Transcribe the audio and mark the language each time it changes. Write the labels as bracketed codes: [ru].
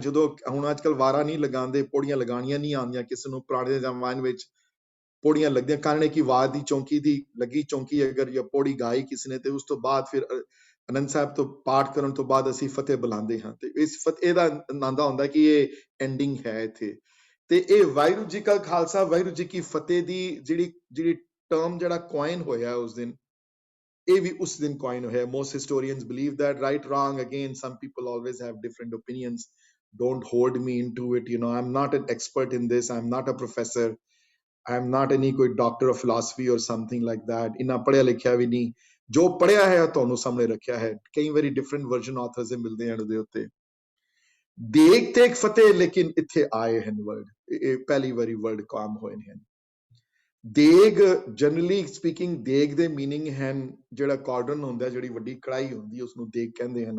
[pa] ਜਦੋਂ ਹੁਣ ਅੱਜ ਕੱਲ ਵਾਰਾਂ ਨਹੀਂ ਲਗਾਉਂਦੇ, ਪੌੜੀਆਂ ਲਗਾਉਣੀਆਂ ਨਹੀਂ ਆਉਂਦੀਆਂ ਕਿਸੇ ਨੂੰ, ਪੁਰਾਣੇ ਜ਼ਮਾਨੇ ਵਿੱਚ ਪੌੜੀਆਂ ਲੱਗਦੀਆਂ, ਕਾਰਨ ਹੈ ਕਿ ਵਾਰ ਦੀ ਚੌਂਕੀ ਦੀ ਲੱਗੀ ਚੌਂਕੀ ਅਗਰ ਜਾਂ ਪੌੜੀ ਗਾਈ ਕਿਸੇ ਨੇ, ਤੇ ਉਸ ਤੋਂ ਬਾਅਦ ਫਿਰ ਆਨੰਦ ਸਾਹਿਬ ਤੋਂ ਪਾਠ ਕਰਨ ਤੋਂ ਬਾਅਦ ਅਸੀਂ ਫਤਿਹ ਬੁਲਾਉਂਦੇ ਹਾਂ। ਤੇ ਇਸ ਫਤਿਹ ਦਾ ਆਨੰਦ ਹੁੰਦਾ ਕਿ ਇਹ ਐਂਡਿੰਗ ਹੈ ਇੱਥੇ। ਤੇ ਇਹ ਵਾਹਿਗੁਰੂ ਜੀ ਕਾ ਖਾਲਸਾ ਵਾਹਿਗੁਰੂ ਜੀ ਕੀ ਫਤਿਹ ਦੀ ਜਿਹੜੀ ਟਰਮ ਜਿਹੜਾ ਕੋਇਨ ਹੋਇਆ ਉਸ ਦਿਨ, ਇਹ ਵੀ ਉਸ ਦਿਨ ਕੋਇਨ ਹੋਇਆ। [en] most historians believe that, right, wrong, again some people always have different opinions, don't hold me into it, you know, I'm not an expert in this, I'm not a professor, I'm not any ਕੋਈ doctor of philosophy or something like that, [pa] ਇਨਾ ਪੜ੍ਹਿਆ ਲਿਖਿਆ ਵੀ ਨਹੀਂ, ਜੋ ਪੜ੍ਹਿਆ ਹੈ ਤੁਹਾਨੂੰ ਸਾਹਮਣੇ ਰੱਖਿਆ ਹੈ। ਕਈ ਵਾਰੀ ਡਿਫਰੈਂਟ ਵਰਜ਼ਨ ਆਥਰਸ ਦੇ ਮਿਲਦੇ ਹਨ ਉਹਦੇ ਉੱਤੇ। ਦੇਗ ਤੇ ਫਤਿਹ ਲੇਕਿਨ ਇੱਥੇ ਆਏ ਹਨ ਵਰਡ, ਇਹ ਪਹਿਲੀ ਵਾਰੀ ਵਰਡ ਕਾਮ ਹੋਏ ਨੇ। ਦੇਗ ਜਨਰਲੀ ਸਪੀਕਿੰਗ, ਦੇਗ ਦੇ ਮੀਨਿੰਗ ਹਨ ਜਿਹੜਾ ਕਾਰਡਨ ਹੁੰਦਾ, ਜਿਹੜੀ ਵੱਡੀ ਕੜਾਈ ਹੁੰਦੀ, ਉਸਨੂੰ ਦੇਗ ਕਹਿੰਦੇ ਹਨ।